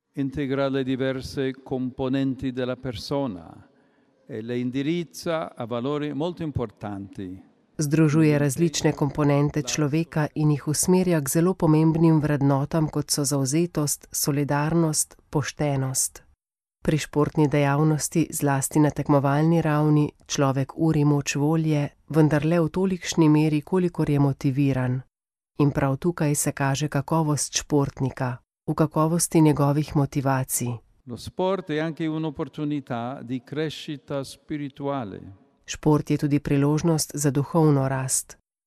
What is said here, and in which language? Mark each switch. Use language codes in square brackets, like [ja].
[it] Integra le diverse componenti della persona e le indirizza a valori molto importanti. [sl] Združuje različne komponente človeka in jih usmerja k zelo pomembnim vrednotam, kot so zavzetost, solidarnost, poštenost. Pri športni dejavnosti, zlasti na tekmovalni ravni, človek uri moč volje, vendar le v tolikšni meri, kolikor je motiviran. In prav tukaj se kaže kakovost športnika, v kakovosti njegovih motivacij. [it] Lo sport je anche un'opportunità di crescita spirituale. [sl] Šport je tudi priložnost za duhovno rast.